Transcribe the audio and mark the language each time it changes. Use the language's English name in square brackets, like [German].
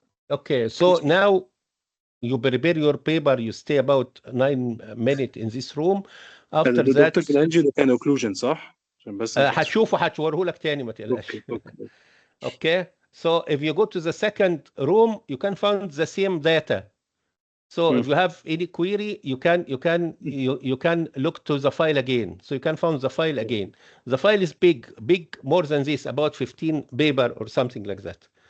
[English] Okay, so now you prepare your paper. You stay about 9 minutes in this room. After that [Arabic] دكتور في الانجيو ده كان occlusion صح؟ عشان بس هتشوفه هتوريه لك تاني ما تقلقش. اوكي. [English] Okay, so if you go to the second room, you can find the same data. So if you have any query, you can look to the file again. So you can find the file again. The file is big more than this, about 15 paper or something like that.